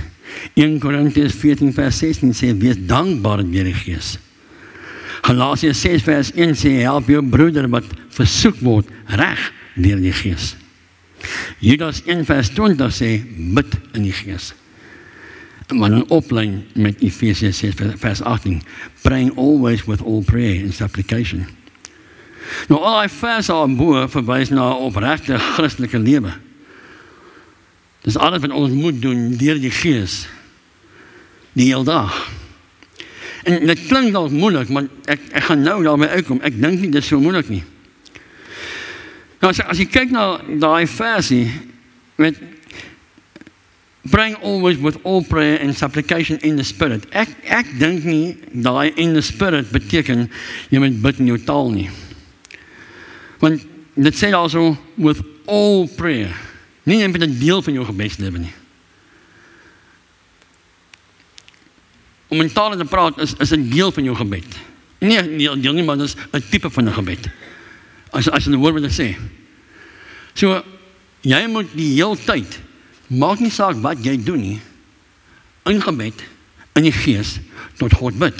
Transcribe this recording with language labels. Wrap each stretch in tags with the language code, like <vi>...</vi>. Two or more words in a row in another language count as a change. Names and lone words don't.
<af>1 Korintiërs 14 vers 16 sê, wees dankbaar deur die gees. Galasiërs 6 vers 1 sê, help jou broeder wat versoek word reg deur die gees. Judas 1 vers 20 sê, bid in die gees. Maar dan oplyn met Efesiërs 6 vers 18,</af> <en>praying always with all prayer and supplication.</en> <af>Nou al die verse daarbo verwys na opregte Christelike lewe. Dis alles wat ons moet doen deur die gees, die hele dag. En dit klink dalk moeilik, maar ek gaan nou daarmee uitkom. Ek dink nie dit is so moeilik nie. Nou as jy kyk na daai versie met</af> <en>praying always with all prayer and supplication in the Spirit.</en> <af>Ek dink nie daai</af> <en>in the Spirit</en> <af>beteken jy moet bid in jou taal nie. Want dit sê</af> <en>also with all prayer.</en> <af>Nie net met 'n deel van jou gebedslewe nie. Om in tale te praat is 'n deel van jou gebed. Nie 'n deel nie, maar dit is 'n tipe van 'n gebed. As jy die woord wat ek sê. So, jy moet die hele tyd, maak nie saak wat jy doen nie, in gebed, in die gees, tot God bid.</af>